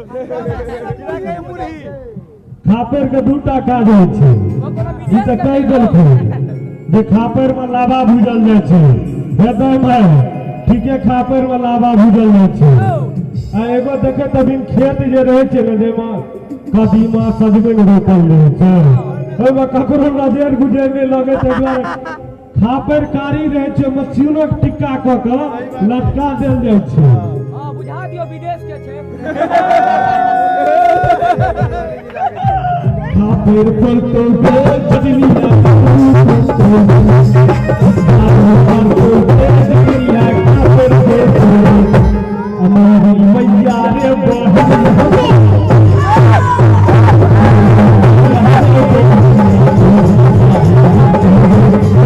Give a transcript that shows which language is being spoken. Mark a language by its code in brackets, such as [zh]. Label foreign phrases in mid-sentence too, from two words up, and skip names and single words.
[mai] खापर के दूटा काज होय छै ई त कहि देलखिन जे खापर में लावा भुजल जाय छै हेतै में ठीके खापर में लावा भुजल जाय छै आ एगो देखे तभी खेत जे रहे छै ने जेमा कदीमा सजमनि रोपल रहे छै ओइमे ककरो नजर गुजर नहीं लगे छै द्वारा खापर कारी रहे छै मछलियों के टिक्का क के लटका देल जाय छै हां बुझा दियो विदेश के छै खापर पर तो जजनिया हमारी मैया रे बहन